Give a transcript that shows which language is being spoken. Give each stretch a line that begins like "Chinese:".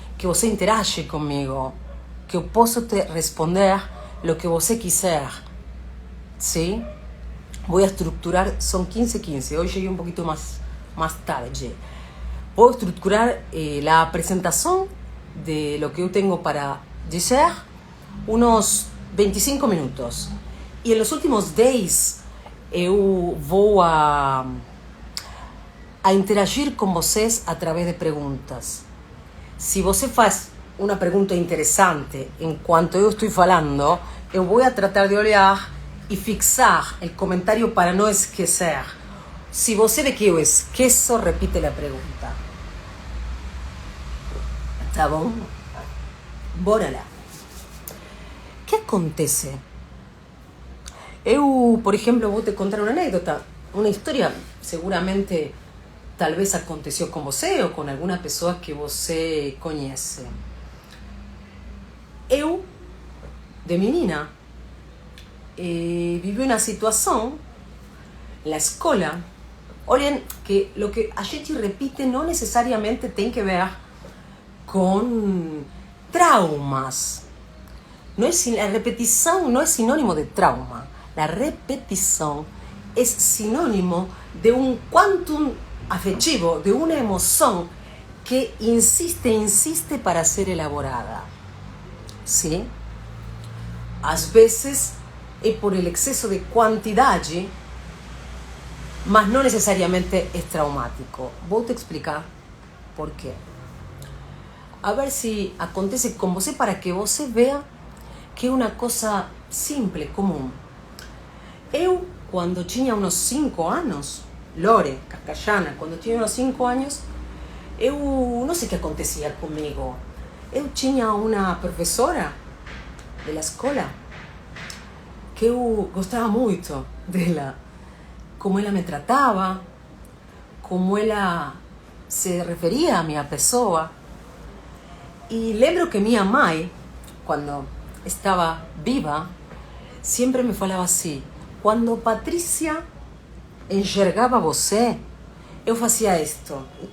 Portuguese: Que você interage comigo, que eu posso te responder lo que você quiser, ¿sí?
Spanish: Voy a estructurar, son 15:15, hoy llegué un poquito más tarde. Voy a estructurar la presentación de lo que yo tengo para decir, unos 25 minutos. Y en los últimos 10, eu vou a interagir con vocês a través de preguntas. Si você faz una pregunta interesante en cuanto yo estoy falando, eu voy a tratar de olhar y fixar el comentario para no esquecer. Si você ve que eu esqueço, repite la pregunta.
Portuguese: Tá bom? Bora lá. ¿Qué acontece?
Spanish: Eu, por ejemplo, vou te contar una anécdota, una historia, seguramente, tal vez aconteció con você
Portuguese: ou com alguma pessoa que você conhece.
Spanish: Eu, de menina, viví una situación en la escuela. Olhem que lo que a gente repite no necesariamente tiene que ver con traumas. La repetición no es sinónimo de trauma. La repetición es sinónimo de un quantum afectivo, de una emoción que insiste para ser elaborada. ¿Sí? Às vezes es por el exceso de cantidad, mas no necesariamente es traumático. Voy a explicar por qué. A ver si acontece con você, para que você vea que es una cosa simple, común. Eu, cuando tenía unos 5 años, Lore, Cascallana, cuando tenía unos 5 años, eu no sé qué acontecía conmigo.
Portuguese: Eu
Spanish: tenía una profesora de la escuela
Portuguese: que eu gostava muito dela, como ela me tratava, como ela se referia a minha pessoa. E lembro que minha mãe, quando estava viva, sempre me falava assim: quando Patrícia enxergava você, eu fazia isto.